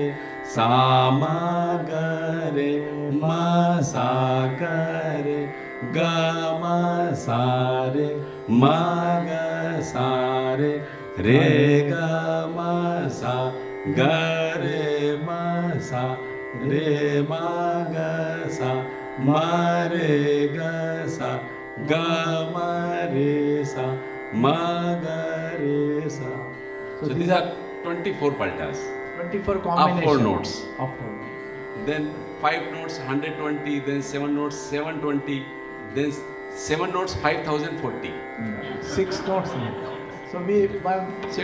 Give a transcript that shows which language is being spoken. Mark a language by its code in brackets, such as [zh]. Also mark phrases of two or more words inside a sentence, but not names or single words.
[en] ga re ma sa ga re ga ma sa re ma ga sa re ga ma sa ga re ma sa, re ma ga sa, ma re ga sa, ga ma re sa, ma ga re sa. So these are 24 paltas. 24 Of combinations. 4 notes. Of 4 notes. Then 5 notes 120, then 7 notes 720, then 7 notes 5040. 6 notes. So we So it